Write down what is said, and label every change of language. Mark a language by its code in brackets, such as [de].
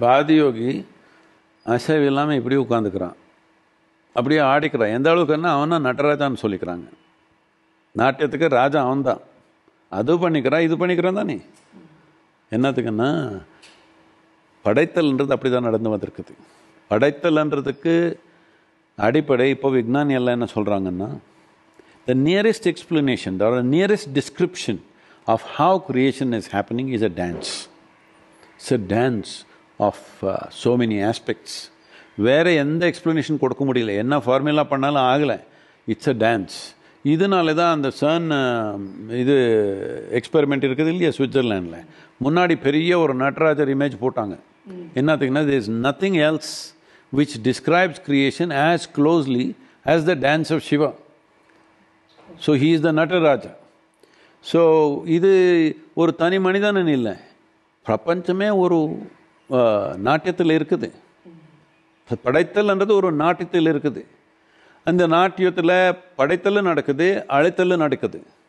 [ta] ஆதியோகி அசைவு இல்லாமல் இப்படி உட்காந்துக்கிறான், அப்படியே ஆடிக்கிறான். எந்த அளவுக்குன்னா அவனா நடராஜான்னு சொல்லிக்கிறாங்க. நாட்டியத்துக்கு ராஜா அவன்தான். அது பண்ணிக்கிறான் இது பண்ணிக்கிறான் தானே. என்னத்துக்குன்னா படைத்தல்ன்றது அப்படி தான் நடந்து வந்திருக்குது. படைத்தல்ன்றதுக்கு அடிப்படை இப்போ விஞ்ஞானி எல்லாம் என்ன சொல்கிறாங்கன்னா, [en] the nearest explanation or the nearest description of how creation is happening is a dance. It's a dance of so many aspects. [ta] வேறு எந்த எக்ஸ்ப்ளனேஷன் கொடுக்க முடியல, என்ன ஃபார்முலா பண்ணாலும் ஆகலை. [en] It's a dance. [ta] இதனால தான் அந்த சர்ன் இது எக்ஸ்பெரிமெண்ட் இருக்குது இல்லையா சுவிட்சர்லாண்டில், முன்னாடி பெரிய ஒரு நடராஜர் இமேஜ் போட்டாங்க. [en] என்னத்துக்குன்னா there is nothing else which describes creation as closely as the dance of Shiva. So he is the Nataraja. [ta] So இது ஒரு தனி மனிதன் இல்லை, பிரபஞ்சமே ஒரு நாட்டியத்தில் இருக்குது. படைத்தல்ன்றது ஒரு நாட்டியத்தில் இருக்குது. அந்த நாட்டியத்தில் படைத்தல் நடக்குது, அழைத்தல் நடக்குது.